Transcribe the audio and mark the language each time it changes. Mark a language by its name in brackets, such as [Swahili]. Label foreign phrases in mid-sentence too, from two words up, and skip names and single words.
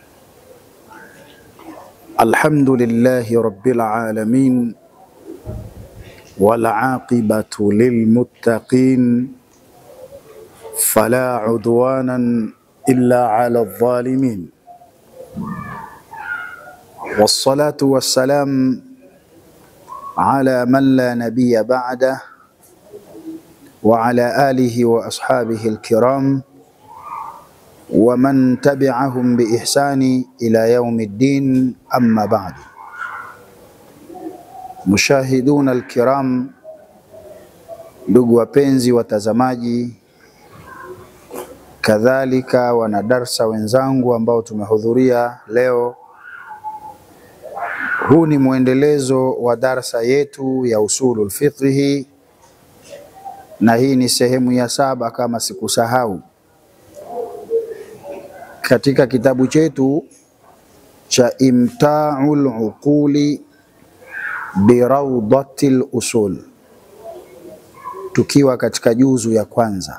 [Arabic] الحمد لله رب العالمين والعاقبة للمتقين فلا عدوانا إلا على الظالمين، والصلاة والسلام على من لا نبي بعده وعلى آله وأصحابه الكرام ومن تبعهم بإحسان إلى يوم الدين. أما بعد، مشاهدون الكرام، [Swahili] ndugu wapenzi watazamaji, kadhalika wanadarsa wenzangu ambao tumehudhuria leo. Huu ni muendelezo wa darsa yetu ya [Arabic] أصول الفقه, [Swahili] na hii ni sehemu ya 7 kama sikusahau, katika kitabu chetu cha Imta'ul Uquli bi Rawdatil Usul, tukiwa katika juzu ya kwanza.